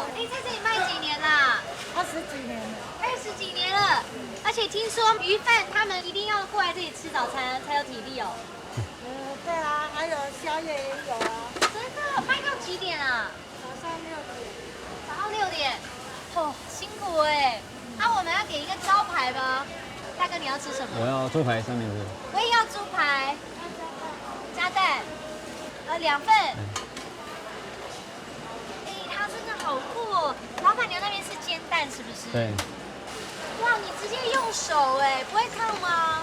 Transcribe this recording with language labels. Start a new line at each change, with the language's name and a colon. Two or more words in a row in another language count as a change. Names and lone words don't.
Chinese: 你在這裡賣幾年啦？20幾年了。20幾年了，而且聽說魚販他們一定要過來這裡吃早餐才有體力哦。對啊，還有宵夜也有啊。真的，賣到幾點啊？早上6點。早上6點，哦，辛苦哎。那我們要點一個招牌嗎？大哥，你要吃什麼？我要豬排三明治。我也要豬排，加蛋，2份。哎，它真的好酷哦！老闆娘那邊是煎蛋是不是？對。哇，你直接用手哎，不會燙嗎？